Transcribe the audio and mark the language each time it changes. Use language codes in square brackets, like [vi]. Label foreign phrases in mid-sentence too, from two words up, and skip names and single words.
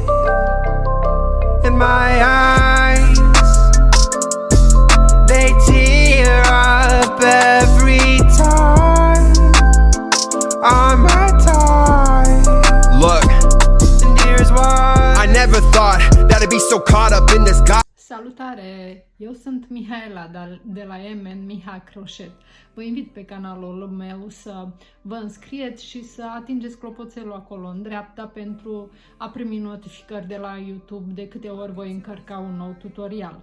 [en] In my eyes, they tear up every time on my time. Look, And here's why I never thought that I'd be so caught up in this guy. [ro] Salutare! Eu sunt Mihaela de la MN Miha Crochet. Vă invit pe canalul meu să vă înscrieți și să atingeți clopoțelul acolo în dreapta pentru a primi notificări de la YouTube de câte ori voi încărca un nou tutorial.